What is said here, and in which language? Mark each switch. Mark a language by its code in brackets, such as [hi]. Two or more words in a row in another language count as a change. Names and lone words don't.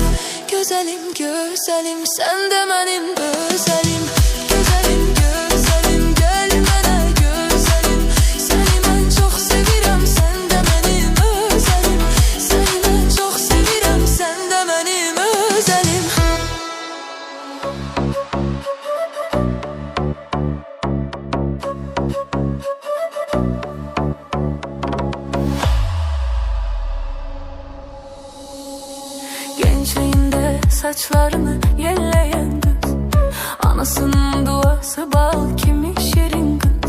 [az] Gözəlim, gözəlim, sən də mənim özəlim. Gözəlim, gözəlim, gəl mənə gözəlim. Səni mən çox sevirəm, sən də mənim özəlim. Səni mən çox sevirəm, sən də mənim özəlim. [tr] Gençliğinde saçlarını yelleyen kız, anasının duası bal kimi şirin kız.